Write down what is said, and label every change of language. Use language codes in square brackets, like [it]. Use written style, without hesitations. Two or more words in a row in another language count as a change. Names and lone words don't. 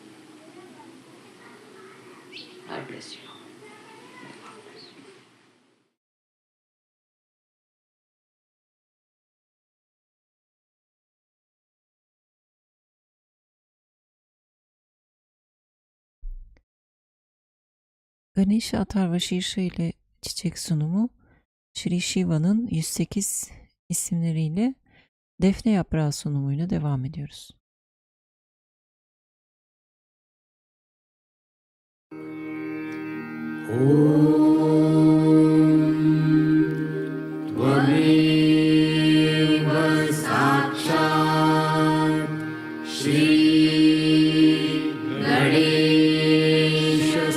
[en] I bless you. May God bless you. [tr] Ganesha Atharwa Sheersha ile çiçek sunumu Shri Shiva'nın 108 isimleriyle defne yaprağı sunumuyla devam ediyoruz. [sa] त्वमेव साक्षात् श्री गणेश